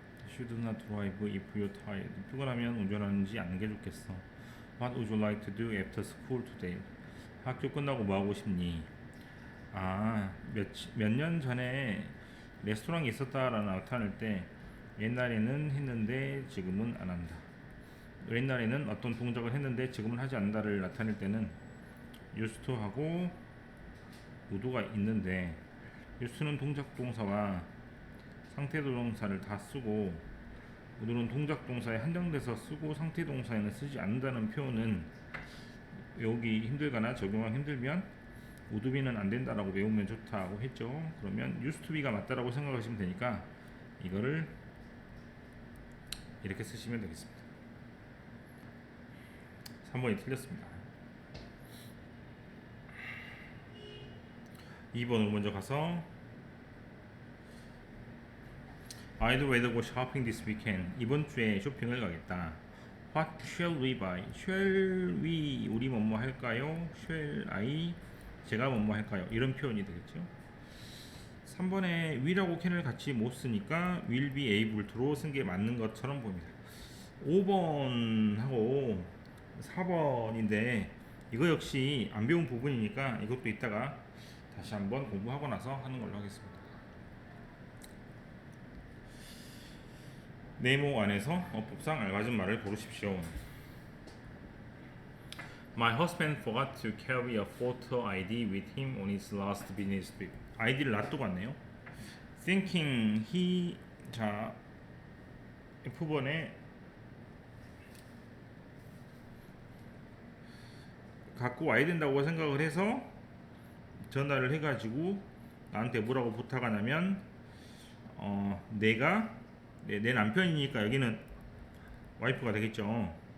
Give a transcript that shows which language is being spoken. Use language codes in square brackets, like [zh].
[en] should not drive if you're tired. [ko] 피곤하면 운전하는지 않는 게 좋겠어. [en] What would you like to do after school today? [ko] 학교 끝나고 뭐 하고 싶니? 아, 몇 년 전에 레스토랑이 있었다라는 나타낼 때 옛날에는 했는데 지금은 안 한다. 옛날에는 어떤 동작을 했는데 지금은 하지 않는다를 나타낼 때는 used to 하고 would가 있는데 use는 동작 동사와 상태 동사를 다 쓰고 would는 동작 동사에 한정돼서 쓰고 상태 동사에는 쓰지 않는다는 표현은 외우기 힘들거나 적용하기 힘들면 would be는 안 된다라고 외우면 좋다고 했죠. 그러면 used to be가 맞다라고 생각하시면 되니까 이거를 이렇게 쓰시면 되겠습니다. 3번이 틀렸습니다. 2번으로 먼저 가서 [en] I'd rather go shopping this weekend. [ko] 이번 주에 쇼핑을 가겠다. [en] What shall we buy? Shall we [ko] 우리 뭐뭐 할까요? [en] Shall I [ko] 제가 뭐뭐 할까요? 이런 표현이 되겠죠. 3번에 will하고 can을 같이 못 쓰니까 will be able to로 쓴 게 맞는 것처럼 보입니다. 5번하고 4번인데 이거 역시 안 배운 부분이니까 이것도 이따가 다시 한번 공부하고 나서 하는 걸로 하겠습니다. 네모 안에서 어법상 알맞은 말을 고르십시오. [en] My husband forgot to carry a photo ID with him on his last business trip. [ko] 아이디를 놔두고 왔네요. [en] Thinking he [ko] 자 F번에 갖고 와야 된다고 생각을 해서 전화를 해가지고 나한테 뭐라고 부탁하냐면 내가 내 남편이니까 여기는 와이프가 되겠죠.